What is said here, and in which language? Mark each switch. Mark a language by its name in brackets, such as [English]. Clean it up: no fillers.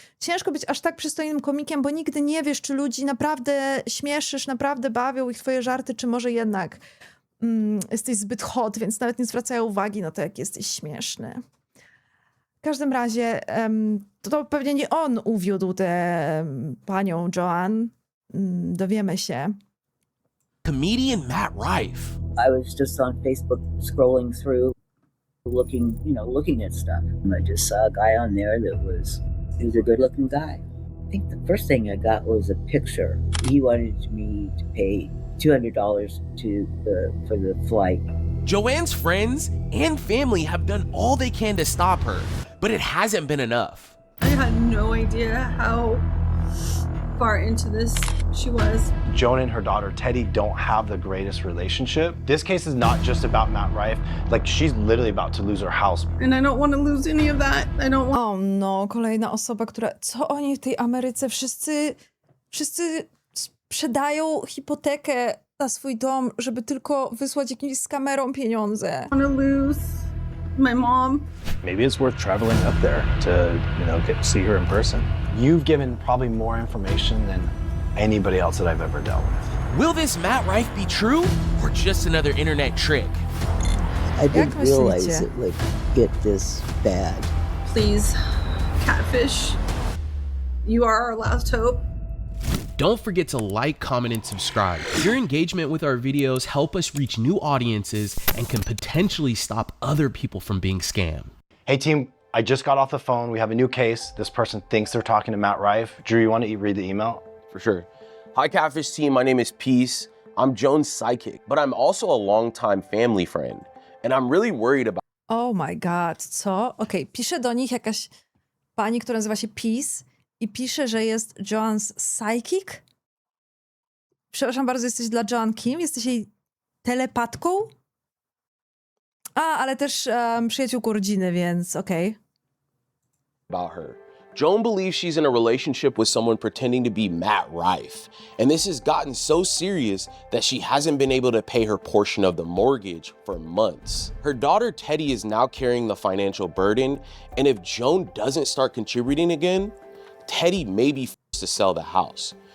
[Polish] Ciężko być aż tak przystojnym komikiem, bo nigdy nie wiesz, czy ludzi naprawdę śmieszysz, naprawdę bawią ich twoje żarty, czy może jednak jesteś zbyt hot, więc nawet nie zwracają uwagi na to, jak jesteś śmieszny. W każdym razie to pewnie nie on uwiódł tę panią Joanne. Dowiemy się. [English] Comedian Matt Rife. I was just on Facebook scrolling through, looking at stuff. And I just saw a guy on there he was a good-looking guy. I think the first thing I got was a picture. He wanted me to pay $200 for the flight. Joanne's friends and family have done all they can to stop her, but it hasn't been enough. I had no idea how far into this she was. Joan and her daughter Teddy don't have the greatest relationship. This case is not just about Matt Rife. Like, she's literally about to lose her house. And I don't want to lose any of that. I don't want... [Polish] O no, kolejna osoba, która... Co oni w tej Ameryce? Wszyscy sprzedają hipotekę na swój dom, żeby tylko wysłać jakimś skamerom pieniądze. [English] to lose my mom. Maybe it's worth traveling up there to, get to see her in person. You've given probably more information than anybody else that I've ever dealt with. Will this Matt Rife be true or just another internet trick? I didn't realize [Polish] myślicie? [English] it would get this bad. Please, Catfish, you are our last hope. Don't forget to like, comment, and subscribe. Your engagement with our videos help us reach new audiences and can potentially stop other people from being scammed. Hey team, I just got off the phone. We have a new case. This person thinks they're talking to Matt Rife. Drew, you want to read the email? For sure. Hi, Catfish team. My name is Peace. I'm Joan's psychic, but I'm also a longtime family friend. And I'm really worried about... Oh my god, [Polish] co? Okej, pisze do nich jakaś pani, która nazywa się Peace i pisze, że jest [English] Joanne's psychic? [Polish] Przepraszam bardzo, jesteś dla Joanne kim? Jesteś jej telepatką? Ale też przyjaciółką rodziny, więc okej. [English] about her. Joan believes she's in a relationship with someone pretending to be Matt Rife. And this has gotten so serious that she hasn't been able to pay her portion of the mortgage for months. Her daughter Teddy is now carrying the financial burden, and if Joan doesn't start contributing again, Teddy may be forced to sell the house.